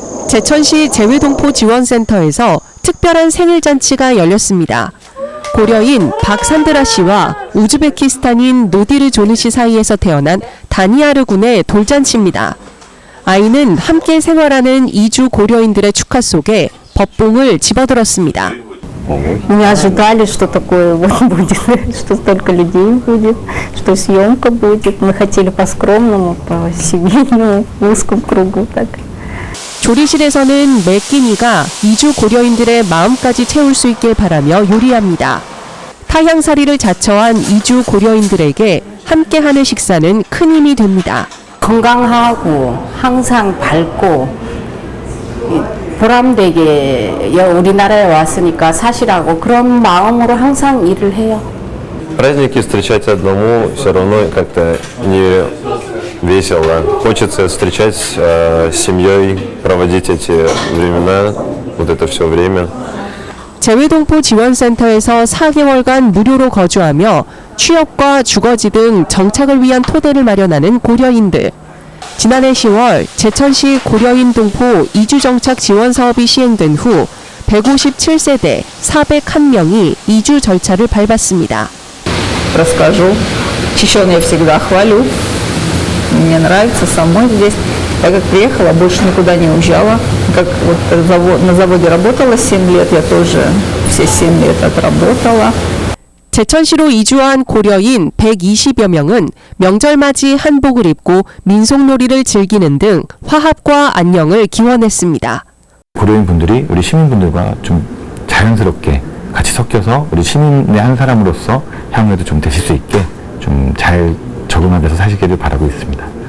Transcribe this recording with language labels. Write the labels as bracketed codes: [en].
[ko] 제천시 재외동포 지원센터에서 특별한 생일잔치가 열렸습니다. 고려인 박산드라 씨와 우즈베키스탄인 노디르 조느 씨 사이에서 태어난 다니아르 군의 돌잔치입니다. 아이는 함께 생활하는 이주 고려인들의 축하 속에 법봉을 집어들었습니다. [ru] Не ожидали, что такое вот будет, что столько людей будет, что съемка будет. Мы хотели по-скромному, по-семейному, в узком кругу так. [ko] 조리실에서는 매 끼니가 이주 고려인들의 마음까지 채울 수 있길 바라며 요리합니다. 타향살이를 자처한 이주 고려인들에게 함께하는 식사는 큰 힘이 됩니다. 건강하고 항상 밝고 보람되게 우리나라에 왔으니까 사실하고 그런 마음으로 항상 일을 해요. [ru] Праздники встречать одному все равно как-то не весело. Хочется встречать с семьей, проводить эти времена, вот это все время. [ko] 재외동포 지원센터에서 4개월간 무료로 거주하며 취업과 주거지 등 정착을 위한 토대를 마련하는 고려인들. 지난해 10월 제천시 고려인 동포 이주정착 지원 사업이 시행된 후 157세대 401명이 이주 절차를 밟았습니다. [ru] Расскажу. Чищён я всегда хвалю. Мне нравится самой здесь. Я как приехала, больше никуда не уезжала. Как вот на заводе работала 7 лет, я тоже все 7 лет отработала. [ko] 제천시로 이주한 고려인 120여 명은 명절맞이 한복을 입고 민속놀이를 즐기는 등 화합과 안녕을 기원했습니다. 고려인 분들이 우리 시민분들과 좀 자연스럽게 같이 섞여서 우리 시민의 한 사람으로서 향후에도 좀 되실 수 있게 좀 잘 적응하면서 사시기를 바라고 있습니다.